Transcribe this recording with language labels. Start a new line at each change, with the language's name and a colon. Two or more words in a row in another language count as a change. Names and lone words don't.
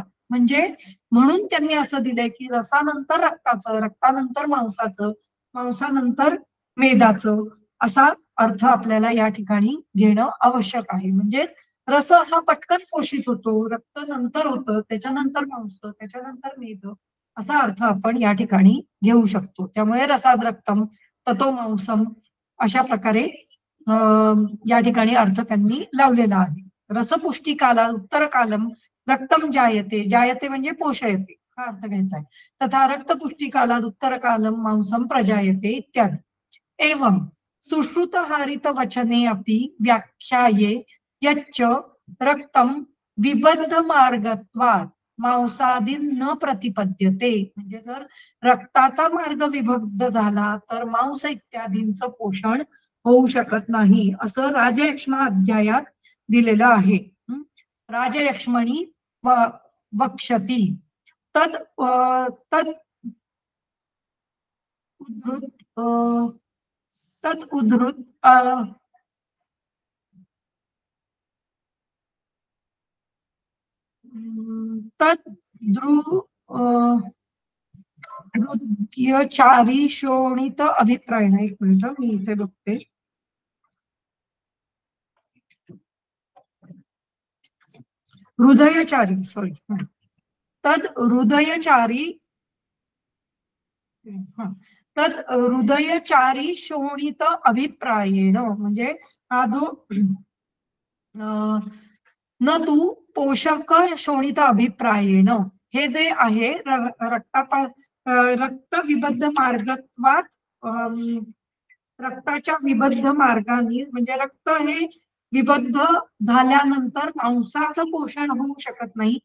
Marathi: म्हणजे म्हणून त्यांनी असं दिलंय की रसानंतर रक्ताचं, रक्तानंतर मांसाचं, मांसानंतर मेदाचं असा अर्थ आपल्याला या ठिकाणी घेणं आवश्यक आहे. म्हणजे रस हा पटकन पोषित होतो, रक्त नंतर होतं, त्याच्यानंतर मांस, त्याच्यानंतर मेद असा अर्थ आपण या ठिकाणी घेऊ शकतो. त्यामुळे
Sanskrit: रसाद रक्तम ततो मांसम
Marathi: अशा प्रकारे या ठिकाणी अर्थ त्यांनी लावलेला आहे.
Sanskrit: रसपुष्टी काला उत्तर कालम रक्तम जायते,
Marathi: जायते म्हणजे पोषयते हा अर्थ घ्यायचा आहे.
Sanskrit: तथा रक्तपुष्टी कालात उत्तर कालम मांसम प्रजायते इत्यादी. एवं सुश्रुत हारित वचने अपि व्याख्याये यच्च रक्तम विबद्ध मार्गत्वात् मांसादी न प्रतिपद्यते,
Marathi: म्हणजे जर रक्ताचा मार्ग विभक्त झाला तर मांस इत्यादींचं पोषण होऊ शकत नाही, असं राजयक्ष्म अध्यायात दिलेलं आहे.
Sanskrit: राजयक्ष्मणी वक्षती तद तद उद्धृत तद उद्धृत तद हृदयचारी शोणित अभिप्राय,
Marathi: एक मिनिट मी इथे बघते. हृदयचारी, सॉरी,
Sanskrit: तद हृदयचारी तद हृदयचारी शोणित अभिप्रायेण,
Marathi: म्हणजे हा जो
Sanskrit: न तू पोषक शोणित अभिप्रायेण,
Marathi: हे जे आहे
Sanskrit: रक्त विबद्ध मार्गत्वात,
Marathi: रक्ताच्या विबद्ध मार्गाने, म्हणजे रक्त हे विबद्ध झाल्यानंतर मांसाचं पोषण होऊ शकत नाही.